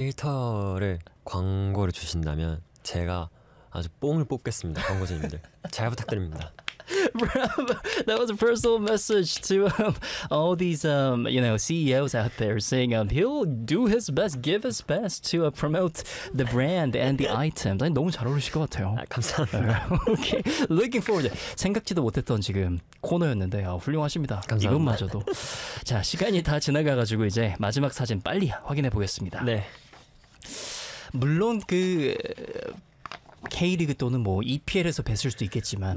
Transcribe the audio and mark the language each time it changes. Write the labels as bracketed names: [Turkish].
[Korean] 1터를 광고를 주신다면 제가 아주 뽕을 뽑겠습니다. 광고주님들 잘 부탁드립니다. [English] That was a personal message to all these, you know, CEOs out there saying he'll do his best, give his best to promote the brand and the items. [Korean] 아니, 너무 잘 어울리실 것 같아요. 아, 감사합니다. [English] Okay, looking forward. [Korean] 생각지도 못했던 지금 코너였는데 훌륭하십니다. 감사합니다. 이것마저도. 자, 시간이 다 지나가가지고 이제 마지막 사진 빨리 확인해 보겠습니다. 네. 물론 그 K리그 또는 뭐 EPL에서 뵀을 수도 있겠지만.